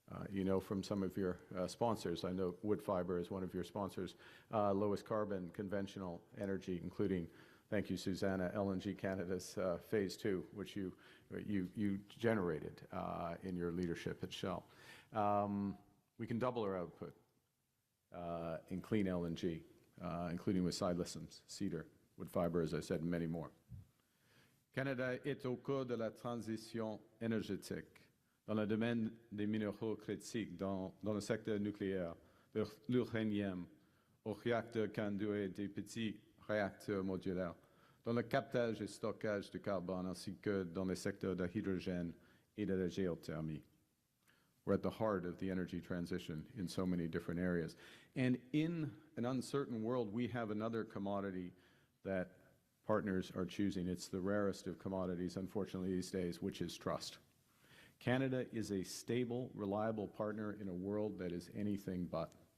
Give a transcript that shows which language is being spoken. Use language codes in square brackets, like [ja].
[en] You know from some of your sponsors, I know wood fiber is one of your sponsors, lowest carbon conventional energy, including, thank you, Susanna, LNG Canada's phase 2, which you generated in your leadership at Shell. We can double our output in clean LNG, including with side listens, cedar, wood fiber, as I said, and many more. [fr] Canada est au cœur de la transition énergétique dans le domaine des minéraux critiques, dans le secteur nucléaire, de l'uranium, aux réacteurs CAN2 et des petits réacteurs modulaires, dans le captage et stockage de carbone, ainsi que dans les secteurs de l'hydrogène et de la géothermie. [en] We're at the heart of the energy transition in so many different areas. And in an uncertain world, we have another commodity that partners are choosing. It's the rarest of commodities, unfortunately, these days, which is trust. Canada is a stable, reliable partner in a world that is anything but.